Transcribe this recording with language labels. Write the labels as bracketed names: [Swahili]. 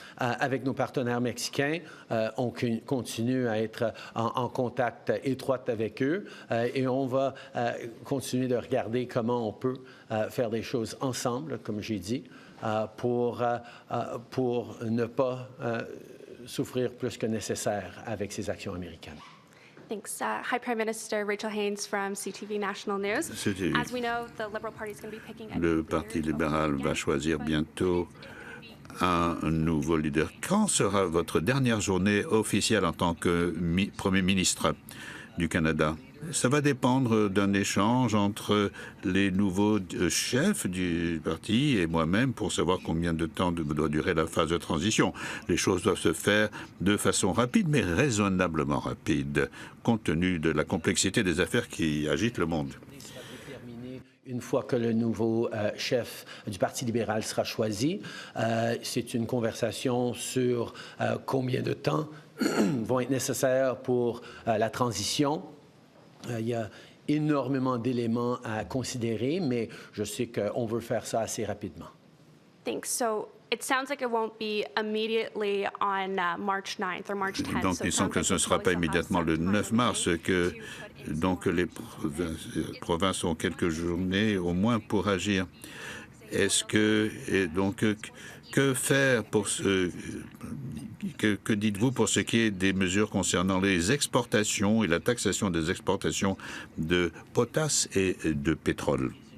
[French] Avec nos partenaires mexicains, on continue à être en contact étroit avec eux et on va continuer de regarder comment on peut faire des choses ensemble, comme j'ai dit, pour ne pas souffrir plus que nécessaire avec ces actions américaines. [English] Thanks. Hi, Prime Minister. Rachel Haynes from CTV National News. As we know, the Liberal Party is going to be picking [French] Le Parti libéral va choisir bientôt un nouveau leader. Quand sera votre dernière journée officielle en tant que Premier ministre du Canada? Ça va dépendre d'un échange entre les nouveaux chefs du parti et moi-même pour savoir combien de temps doit durer la phase de transition. Les choses doivent se faire de façon rapide, mais raisonnablement rapide, compte tenu de la complexité des affaires qui agitent le monde. Une fois que le nouveau chef du Parti libéral sera choisi, c'est une conversation sur combien de temps vont être nécessaires pour la transition. Il y a énormément d'éléments à considérer, mais je sais qu'on veut faire ça assez rapidement. [English] Thanks. So it sounds like it won't be immediately on March 9th or March 10th. [French] Donc, il semble que ce ne sera pas immédiatement le 9 mars, que donc les provinces ont quelques journées au moins pour agir. Est-ce que donc que faire pour que dites-vous pour ce qui est des mesures concernant les exportations et la taxation des exportations de potasse et de pétrole?